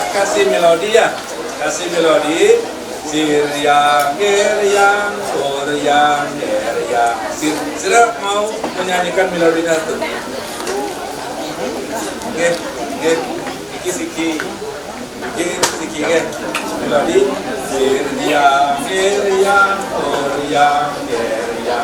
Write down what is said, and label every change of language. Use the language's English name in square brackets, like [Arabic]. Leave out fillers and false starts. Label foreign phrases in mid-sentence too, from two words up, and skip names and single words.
[Indonesian] kasih melodi ya, kasih melodi. Siryang, geryang, koryang, geryang. Sira mau menyanyikan melodinya tuh? [Balinese] Siki, melodi. Siryang, geryang, koryang, geryang.